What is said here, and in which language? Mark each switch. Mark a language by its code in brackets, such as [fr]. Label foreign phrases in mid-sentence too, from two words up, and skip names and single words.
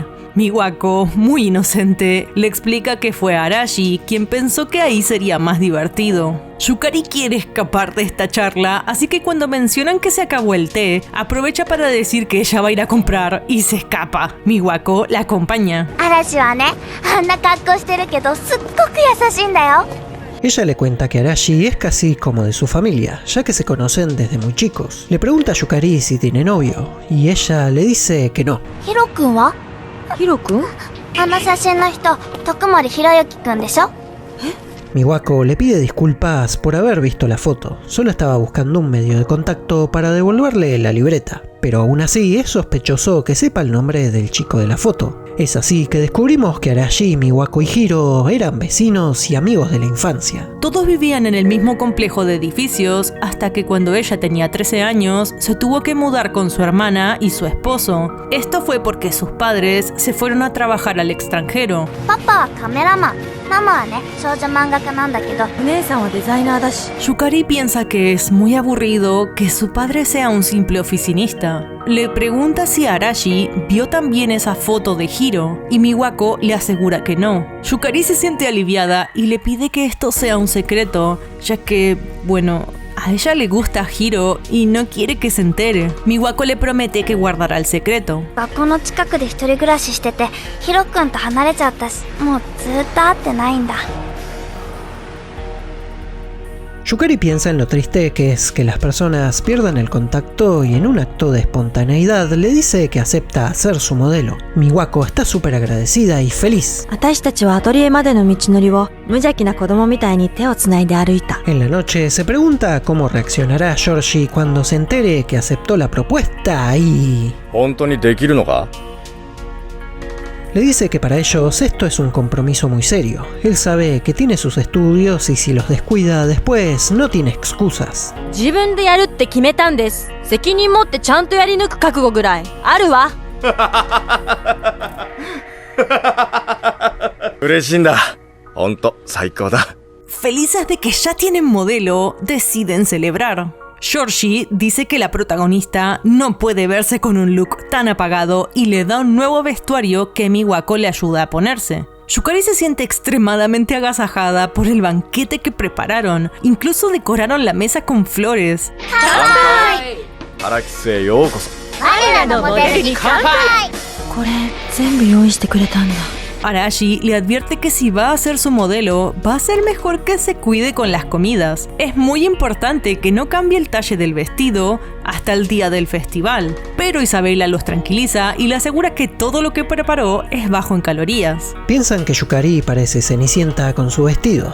[es] Miwako, muy inocente, le explica que fue Arashi quien pensó que ahí sería más divertido. Yukari quiere escapar de esta charla, así que cuando mencionan que se acabó el té, aprovecha para decir que ella va a ir a comprar y se escapa. Miwako la acompaña. [ja] 嵐はね、あんな格好してるけどすっごく優しいんだよ. [es] Ella le cuenta que Arashi es casi como de su familia, ya que se conocen desde muy chicos. Le pregunta a Yukari si tiene novio, y ella le dice que no. [ja] ヒロくんは? Hiro-kun? あの写真の人、徳森ひろゆきくんでしょ？ [es] Miwako le pide disculpas por haber visto la foto. Solo estaba buscando un medio de contacto para devolverle la libreta. Pero aún así es sospechoso que sepa el nombre del chico de la foto. Es así que descubrimos que Arashi, Miwako y Hiro eran vecinos y amigos de la infancia. Todos vivían en el mismo complejo de edificios hasta que cuando ella tenía 13 años se tuvo que mudar con su hermana y su esposo. Esto fue porque sus padres se fueron a trabajar al extranjero. [ja] パパはカメラマン、ママはね、少女漫画家なんだけど、お姉さんはデザイナーだし。 [es] Yukari piensa que es muy aburrido que su padre sea un simple oficinista. Le pregunta si Arashi vio también esa foto de Hiro y Miwako le asegura que no. Yukari se siente aliviada y le pide que esto sea un secreto, ya que, bueno, a ella le gusta Hiro y no quiere que se entere. Miwako le promete que guardará el secreto. [ja] 学校の近くで一人暮らししてて、ひろくんと離れちゃったし、もうずっと会ってないんだ。 [es] Yukari piensa en lo triste que es que las personas pierdan el contacto y en un acto de espontaneidad le dice que acepta ser su modelo. Miwako está súper agradecida y feliz. [ja] 私たちはアトリエまでの道のりを無邪気な子供みたいに手をつないで歩いた。 [es] En la noche se pregunta cómo reaccionará Georgie cuando se entere que aceptó la propuesta y... [ja] 本当にできるのか？ [es] Le dice que para ellos esto es un compromiso muy serio. Él sabe que tiene sus estudios y si los descuida después no tiene excusas. [ja] 自分でやるって決めたんです。責任持ってちゃんとやり抜く覚悟ぐらいあるわ。嬉しいんだ。本当最高だ。 [es] Felices de que ya tienen modelo, deciden celebrar. Georgie dice que la protagonista no puede verse con un look tan apagado y le da un nuevo vestuario que Miwako le ayuda a ponerse. Yukari se siente extremadamente agasajada por el banquete que prepararon. Incluso decoraron la mesa con flores. [ja] 荒木へようこそ。我らのモデルに乾杯。これ全部用意してくれたんだ。 [es] Arashi le advierte que si va a ser su modelo, va a ser mejor que se cuide con las comidas. Es muy importante que no cambie el talle del vestido hasta el día del festival. Pero Isabela los tranquiliza y le asegura que todo lo que preparó es bajo en calorías. Piensan que Yukari parece Cenicienta con su vestido.